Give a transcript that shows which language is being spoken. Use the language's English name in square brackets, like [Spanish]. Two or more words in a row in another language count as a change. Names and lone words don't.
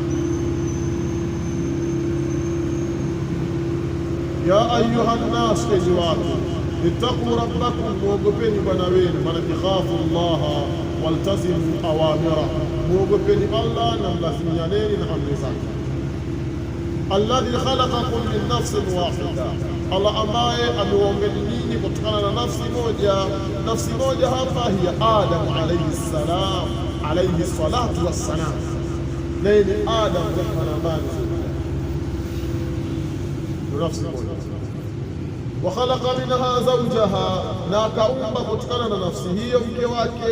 [Arabic] يا أيها الناس, [Swahili] enyi watu, [Arabic] اتقوا ربكم, [Swahili] muogopeni bwana wenu, manake [Arabic] خافوا الله والتزموا أوامره, [Swahili] muogopeni Allah na mlazimianeni na amri zake. [Arabic] الذي خلقكم من نفس واحدة, [Swahili] Allah ambaye ameumbeni nyinyi kutokana na nafsi moja. Nafsi moja hapa hiya Adam [Arabic] عليه السلام, عليه الصلاة والسلام, [Swahili] naye ni Adam mwanamani, nafsi moja. [Arabic] وخلق منها زوجها, [Swahili] na akaumba kutokana na nafsi hiyo mke wake.